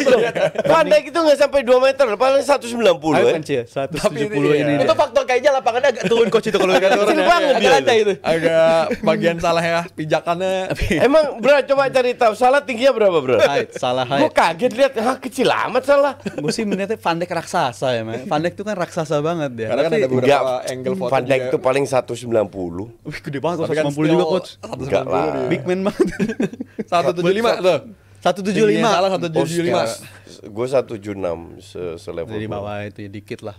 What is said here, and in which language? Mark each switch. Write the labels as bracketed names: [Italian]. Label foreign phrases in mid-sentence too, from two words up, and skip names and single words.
[Indonesian] Van Dijk itu nggak sampai 2 meter, paling 190 Ayo ya. kan Cie, 170 ini. Itu faktor kayaknya lapangannya agak turun coach itu kalau turun. Kecil banget dia Ada itu. Agak bagian salah ya pijakannya. Emang berat coba cari tahu salah tingginya berapa bro? Height, salah Gue height. kaget lihat, kecil amat salah. Gue sih melihatnya Van Dijk raksasa ya, man. Van Dijk itu kan raksasa banget dia. Karena kan Tapi- ada beberapa angle foto Van Dijk juga. itu paling 190. Wih, gede banget Tapi kan 190 juga coach. 190 Enggak lah. dia. [English] Big man [Indonesian] banget. 175 tuh. 175. Salah 175. Gue 176 selevel. Dari gua. bawah itu ya dikit lah.